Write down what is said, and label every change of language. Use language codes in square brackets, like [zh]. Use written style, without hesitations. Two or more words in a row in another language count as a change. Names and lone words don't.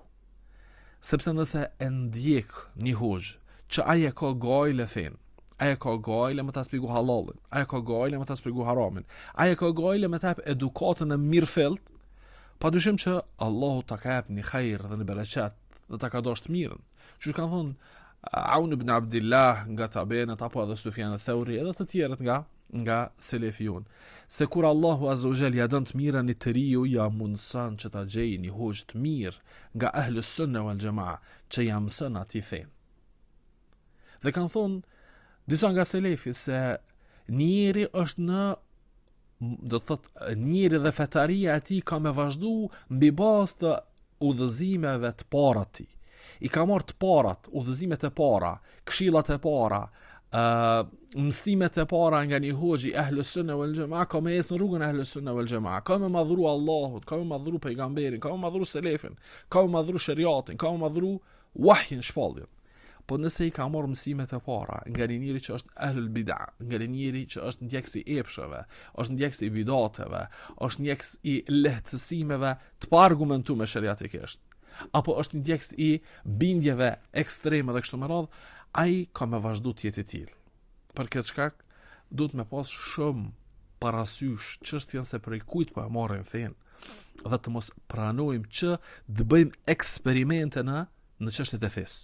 [sq] Sepse nëse e ndjek një hoxh që aje ka gajle fen, aje ka gajle me ta shpjegu halalin, aje ka gajle me ta shpjegu haramin, aje ka gajle me ta jap edukatën e mirëfillt, padyshim që Allahu ta ka jap një hajër dhe një bereqet dhe ta ka dashur mirën. Që kanë thonë Aun ibn Abdillah nga tabenet apo edhe Sufjan al-Thauri edhe të tjerët nga selefijun, se kur Allahu [ar] عز وجل [sq] ja don të mirën një tëriu, ja mundson që ta gjejë një hoxh të mirë nga [ar] أهل السنة والجماعة [sq] që ja mëson atij fen. Dhe kanë thonë disa nga selefi se njeri është njeri dhe fetaria e tij ka me vazhdu mbi bazë të udhëzimeve të para të tij. I ka marrë të parat, udhëzimet e para, këshillat e para, mësimet e para nga një hoxhi [ar] أهل السنة والجماعة, [sq] ka me ecë në rrugën e [ar] أهل السنة والجماعة, [sq] ka me madhru Allahut, ka me madhru pejgamberin, ka me madhru selefin, ka me madhru shariatin, ka me madhru wahyin shpalljen. Po nëse i ka marrë mësimet e para nga një njeri që është [ar] أهل البدعة, [sq] nga një njeri që është ndjekës i epsheve, është ndjekës i bidateve, është ndjekës i lehtësimeve të pa argumentuar shariatikisht, apo është ndjekës i bindjeve ekstreme dhe kështu me radhë, ai ka me vazhdu të jetë i tillë. Për këtë shkak duhet me pas shumë parasysh çështjen se prej kujt po e marrim fen dhe të mos pranojmë që të bëjmë eksperimente në çështjet e fesë.